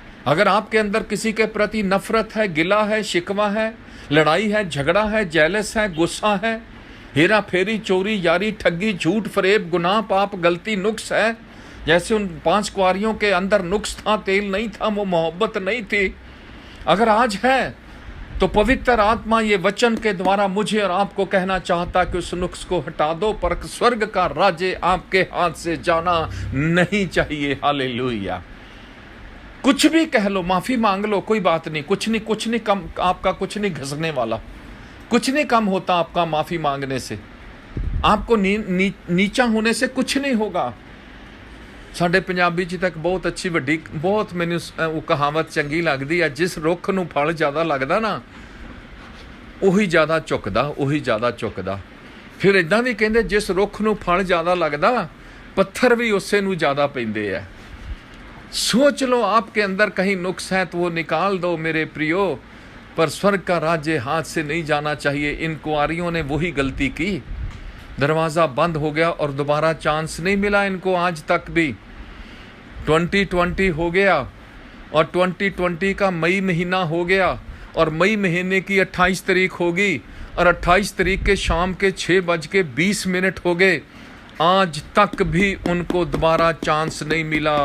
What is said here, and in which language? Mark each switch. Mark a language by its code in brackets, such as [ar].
[hi] अगर आपके अंदर किसी के प्रति नफरत है, गिला है, शिकवा है, लड़ाई है, झगड़ा है, जेलस है, गुस्सा है, हेरा फेरी, चोरी, यारी, ठगी, झूठ, फरेब, गुनाह, पाप, गलती, नुक्स है, जैसे उन 5 कुंवारियों के अंदर नुक्स था, तेल नहीं था, वो मोहब्बत नहीं थी, अगर आज है तो पवित्र आत्मा ये वचन के द्वारा मुझे और आपको कहना चाहता कि उस नुक्स को हटा दो, पर स्वर्ग का राज्य आपके हाथ से जाना नहीं चाहिए। हालेलुया। कुछ भी कह लो, माफी मांग लो, कोई बात नहीं, कुछ नहीं कम, आपका कुछ नहीं घसने वाला, कुछ नहीं कम होता आपका माफी मांगने से, आपको नीचा होने से कुछ नहीं होगा। [pa] ਸਾਡੇ ਪੰਜਾਬੀ 'ਚ ਤੱਕ ਬਹੁਤ ਅੱਛੀ ਵੱਡੀ, ਬਹੁਤ ਮੈਨੂੰ ਉਹ ਕਹਾਵਤ ਚੰਗੀ ਲੱਗਦੀ ਹੈ, ਜਿਸ ਰੁੱਖ ਨੂੰ ਫਲ ਜ਼ਿਆਦਾ ਲੱਗਦਾ ਨਾ ਉਹੀ ਜ਼ਿਆਦਾ ਝੁਕਦਾ। ਫਿਰ ਇਦਾਂ ਵੀ ਕਹਿੰਦੇ ਜਿਸ ਰੁੱਖ ਨੂੰ ਫਲ ਜ਼ਿਆਦਾ ਲੱਗਦਾ ਪੱਥਰ ਵੀ ਉਸੇ ਨੂੰ ਜ਼ਿਆਦਾ ਪੈਂਦੇ ਆ। [hi] सोच लो आपके अंदर कहीं नुक्स है तो वो निकाल दो मेरे प्रियो, पर स्वर्ग का राज्य हाथ से नहीं जाना चाहिए। इन कुंवारियों ने वही गलती की, दरवाज़ा बंद हो गया और दोबारा चांस नहीं मिला इनको आज तक भी। 2020 हो गया और 2020 का मई महीना हो गया और मई महीने की 28 तारीख होगी और 28 तारीख के शाम के 6:20 हो गए, आज तक भी उनको दोबारा चांस नहीं मिला।